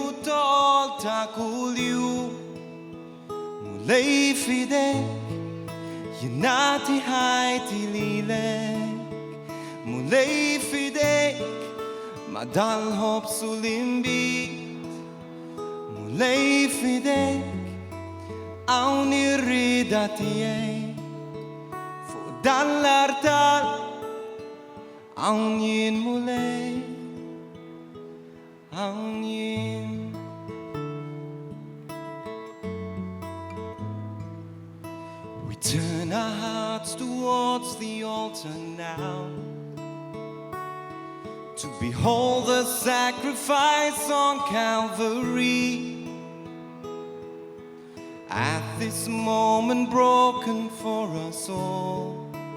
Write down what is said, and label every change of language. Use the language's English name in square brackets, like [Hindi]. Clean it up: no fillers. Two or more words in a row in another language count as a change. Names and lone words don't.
[Maltese] tol ta' kuljum Mulej fidek jingħati ħajti lilek Mulej fidek ma dal-ħobs u l-imbit Mulej fidek hawn ir-rieda tiegħek Fuq dan l-artal hawn jien mulej hawn jien [English] We turn our hearts towards the altar now To behold the sacrifice on Calvary At this moment broken for us all